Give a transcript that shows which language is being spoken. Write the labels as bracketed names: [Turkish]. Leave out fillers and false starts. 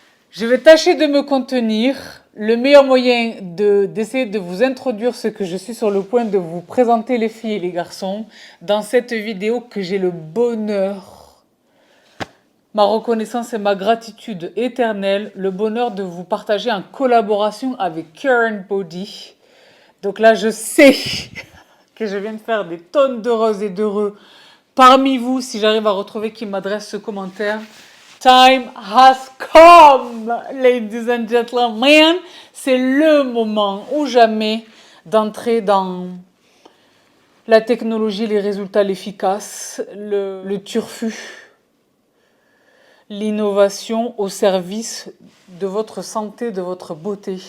[French] Je vais tâcher de me contenir. Le meilleur moyen d'essayer de vous introduire ce que je suis sur le point de vous présenter, les filles et les garçons, dans cette vidéo que j'ai le bonheur, ma reconnaissance et ma gratitude éternelle, le bonheur de vous partager en collaboration avec Karen Body. Donc là, je sais que je viens de faire des tonnes d'heureuses et d'heureux parmi vous, si j'arrive à retrouver qui m'adresse ce commentaire. [English] Time has come, ladies and gentlemen. [French] C'est le moment ou jamais d'entrer dans la technologie, les résultats, l'efficace, le turfu, l'innovation au service de votre santé, de votre beauté.